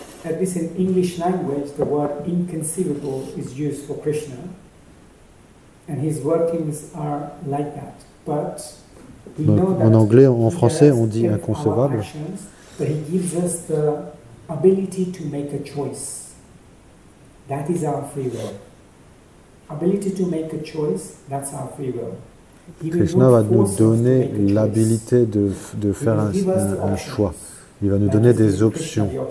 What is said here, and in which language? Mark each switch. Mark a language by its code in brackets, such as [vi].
[en] At least in English language, the word inconceivable is used for Krishna, and his workings are like that. But we know that [fr] en anglais, en français, on dit inconcevable. [en] But he gives us the ability to make a choice. That is our free will. Ability to make a choice, that's our free will. [fr] Krishna va nous donner l'habilité de faire un choix. Il va nous donner des options.